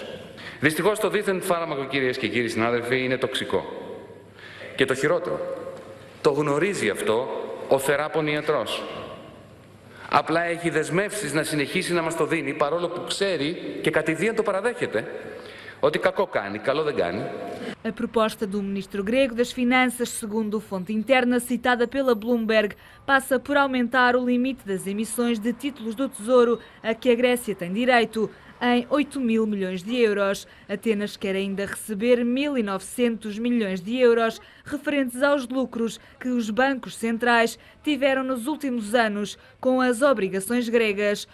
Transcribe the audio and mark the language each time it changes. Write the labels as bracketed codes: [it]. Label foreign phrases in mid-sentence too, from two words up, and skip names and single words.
[el] Δυστυχώς το δίθεν φάρμακο, κυρίες και κύριοι συνάδελφοι, είναι τοξικό. Και το χειρότερο, το γνωρίζει αυτό ο θεράπων ιατρός. Απλά έχει δεσμεύσεις να συνεχίσει να μας το δίνει, παρόλο που ξέρει και κατηδίαν το παραδέχεται, ότι κακό κάνει, καλό δεν κάνει. [pt] A proposta do ministro grego das Finanças, segundo fonte interna citada pela Bloomberg, passa por aumentar o limite das emissões de títulos do Tesouro a que a Grécia tem direito, em 8 mil milhões de euros. Atenas quer ainda receber 1.900 milhões de euros referentes aos lucros que os bancos centrais tiveram nos últimos anos com as obrigações gregas.